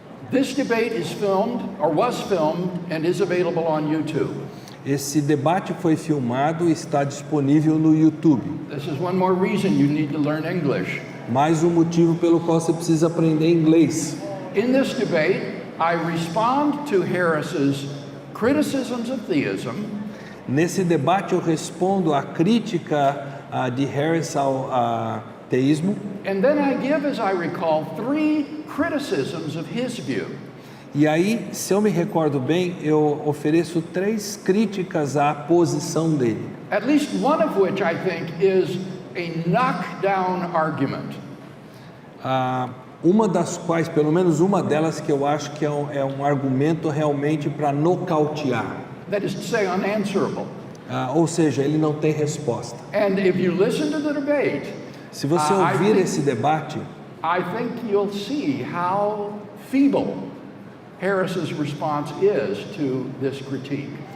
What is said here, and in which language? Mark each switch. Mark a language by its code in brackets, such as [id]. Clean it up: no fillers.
[en] This debate is filmed, or was filmed, and is available on YouTube. [pt] Esse debate foi filmado e está disponível no YouTube. [en] This is one more reason you need to learn English. [pt] Mais um motivo pelo qual você precisa aprender inglês. [en] In this debate, I respond to Harris's criticisms of theism. [pt] Nesse debate eu respondo à crítica de Harris ao teísmo. [en] And then I give, as I recall, 3 criticisms of his view. [pt] E aí, se eu me recordo bem, eu ofereço 3 críticas à posição dele. [en] At least one of which I think is a knockdown argument. [pt] Uma das quais, pelo menos uma delas, que eu acho que é um argumento realmente para nocautear. [en] That is to say, unanswerable. [pt] Ou seja, ele não tem resposta. [en] And if you listen to the debate, [pt] Se você [en] I [pt] ouvir [en] think- [pt] esse debate, [en] I think you'll see how feeble Harris's response is to this critique.